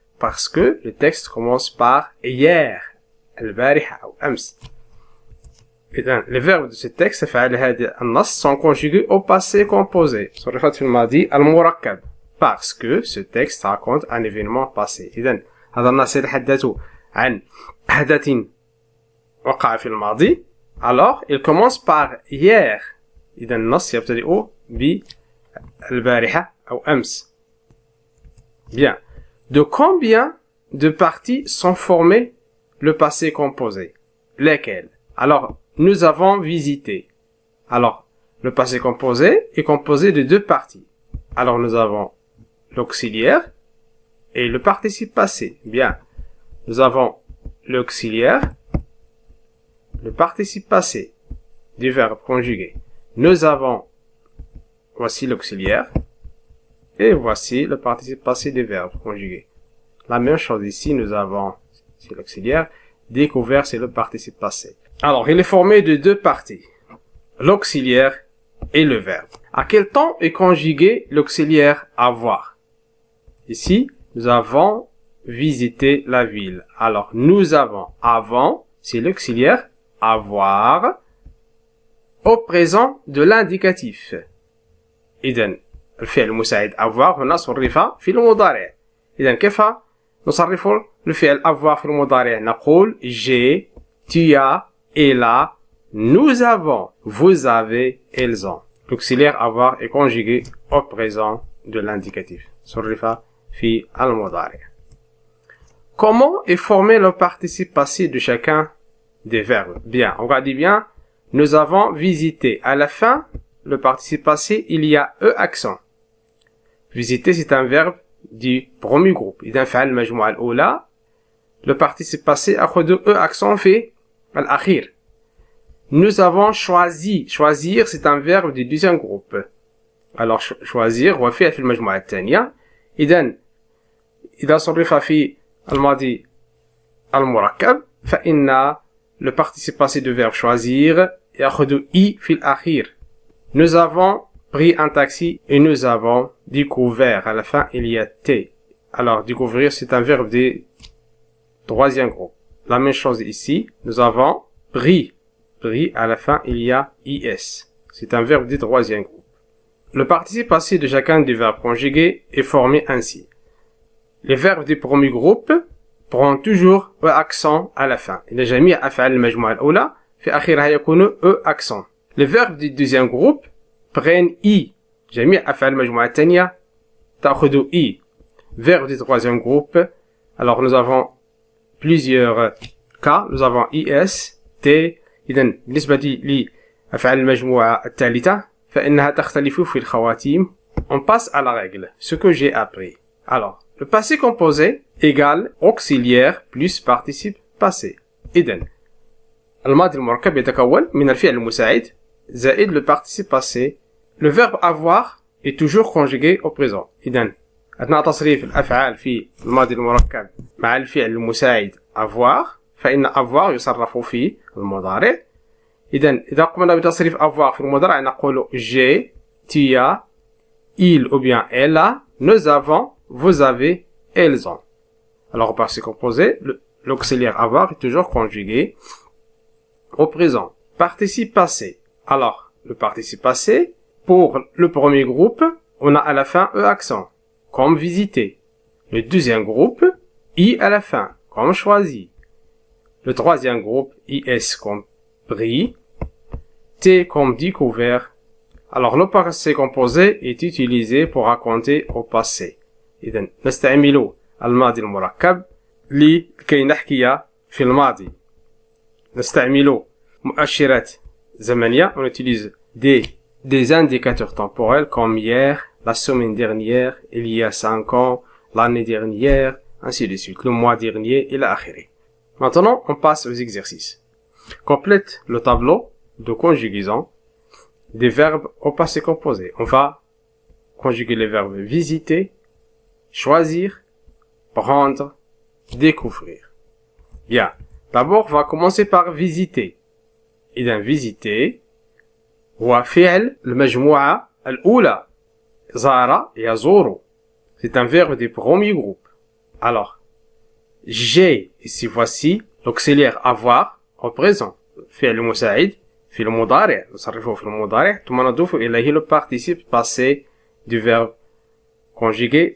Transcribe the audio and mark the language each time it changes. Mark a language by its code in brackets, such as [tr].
[fr] Parce que le texte commence par hier, [ar] البارحة أو أمس. إذن [fr] les verbes de ce texte [ar] أفعال هذا النص [fr] sont conjugués au passé composé. [ar] صرفت في الماضي المركب. [fr] Parce que ce texte raconte un événement passé. [ar] إذن هذا النص يتحدث عن حدث وقع في الماضي. [fr] Alors, il commence par hier. [ar] إذن النص يبتدئ بالبارحة أو أمس. [fr] Bien. De combien de parties sont formées le passé composé? Lesquelles? Alors, nous avons visité. Alors, le passé composé est composé de deux parties. Alors, nous avons l'auxiliaire et le participe passé. Bien. Nous avons l'auxiliaire, le participe passé. du verbe conjugué. Nous avons, voici l'auxiliaire, et voici le participe passé du verbe conjugué. La même chose ici, nous avons, c'est l'auxiliaire, découvert, c'est le participe passé. Alors, il est formé de deux parties, l'auxiliaire et le verbe. À quel temps est conjugué l'auxiliaire avoir? Ici, nous avons visité la ville. Alors, nous avons avant, c'est l'auxiliaire avoir, au présent de l'indicatif. [ar] إذن الفعل المساعد avoir هنا صرف في المضارع. إذن كيف نصرف الفعل [fr] avoir [ar] في المضارع؟ نقول [fr] j'ai, tu as, elle a, nous avons, vous avez, elles ont. L'auxiliaire avoir est conjugué au présent de l'indicatif. [ar] صرف في المضارع. [fr] Comment est formé le participe passé de chacun des verbes? Bien, regardez bien. Nous avons visité. À la fin, le participe passé, il y a E accent. Visiter, c'est un verbe du premier groupe. [ar] إذا فعل المجموعة الأولى. [fr] Le participe passé a de E accent fait [ar] الأخير. [fr] Nous avons choisi. Choisir, c'est un verbe du deuxième groupe. Alors, choisir, [ar] هو فعل في المجموعة الثانية. إذا صرف في الماضي المركب فإن [fr] le participe passé du verbe choisir [ar] يأخذ I في الأخير. [fr] Nous avons pris un taxi et nous avons découvert. À la fin, il y a T. Alors, découvrir, c'est un verbe du troisième groupe. La même chose ici. Nous avons pris. Pris, à la fin, il y a IS. C'est un verbe du troisième groupe. Le participe passé de chacun des verbes conjugués est formé ainsi. Les verbes du premier groupe prend toujours E accent à la fin. [ar] إذا جميع أفعال المجموعة الأولى في آخرها يكون E accent. [fr] Les verbes du deuxième groupe prennent I. [ar] جميع أفعال المجموعة الثانية تأخذ I. [fr] Verbes du troisième groupe. Alors nous avons plusieurs cas. Nous avons IS, T. [ar] إذا بالنسبة لأفعال المجموعة الثالثة فإنها تختلف في الخواتيم. [fr] On passe à la règle. Ce que j'ai appris. Alors, le passé composé égale auxiliaire plus participe passé. [ar] إذن الماضي المركب يتكون من الفعل المساعد زائد le participe passé. [fr] Le verbe avoir est toujours conjugué au présent. [ar] إذن أثناء تصريف الأفعال في الماضي المركب مع الفعل المساعد avoir فإن avoir يصرف في المضارع. إذا قمنا بتصريف [fr] avoir [ar] في المضارع نقول [fr] j'ai, tu as, il ou bien elle a, nous avons, vous avez, elles ont. Alors, au passé composé, l'auxiliaire avoir est toujours conjugué au présent. Participe passé. Alors, le participe passé, pour le premier groupe, on a à la fin E accent, comme visiter. Le deuxième groupe, I à la fin, comme choisi. Le troisième groupe, IS comme pris. T comme découvert. Alors, le passé composé est utilisé pour raconter au passé. [ar] إذن نستعمل الماضي المركب لكي نحكي في الماضي. نستعمل مؤشرات زمنية. [fr] On utilise des indicateurs temporels comme hier, la semaine dernière, il y a 5 ans, l'année dernière, ainsi de suite, le mois dernier, [ar] إلى آخره. [fr] Maintenant, on passe aux exercices. Complète le tableau de conjugaison des verbes au passé composé. On va conjuguer les verbes visiter, choisir, prendre, découvrir. Bien. D'abord, on va commencer par visiter. [ar] إذا visiter هو فعل المجموعة الأولى. زار يزور. [fr] C'est un verbe du premier groupe. Alors, j'ai, ici voici, l'auxiliaire avoir au présent. [ar] فعل مساعد في المضارع. نصرفه في المضارع. ثم نضيف إليه [fr] le participe passé du verbe conjugué.